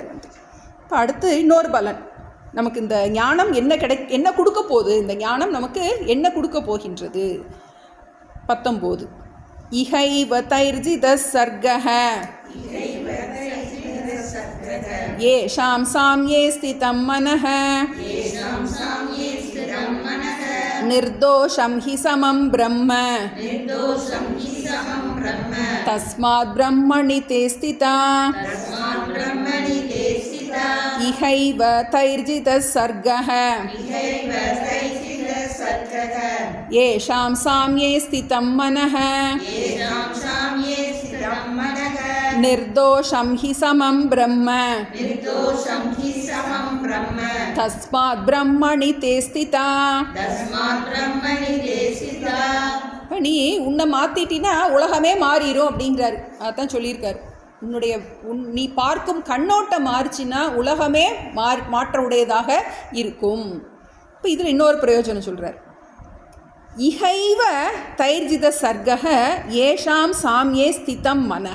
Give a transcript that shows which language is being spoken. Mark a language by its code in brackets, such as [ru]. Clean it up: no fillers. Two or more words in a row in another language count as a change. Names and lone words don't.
[ta] இப்போ அடுத்து இன்னொரு பலன். நமக்கு இந்த ஞானம் என்ன கொடுக்க போகுது? இந்த ஞானம் நமக்கு என்ன கொடுக்க போகின்றது? [sa] 19 इहैव तैर्जित सर्गः येषां साम्ये स्थितं मनः निर्दोषं हि समं ब्रह्म तस्मात् ब्रह्मणि ते स्थिता इहैव तैर्जितः सर्गः येषां साम्ये स्थितं मनः निर्दोषं हि समं ब्रह्म तस्मात् ब्रह्मणि ते स्थिता [ta] நீ உன்னை மாற்றிட்டினா உலகமே மாறிடும் அப்படிங்கிறாரு. அதான் சொல்லியிருக்காரு. நீ பார்க்கும் கண்ணோட்டம் மாறிச்சின்னா உலகமே மாற்ற உடையதாக இருக்கும். இப்போ இதில் இன்னொரு பிரயோஜனம் சொல்கிறார். [sa] इहैव तैर्जितः सर्गः येषां साम्ये स्थितं मनः.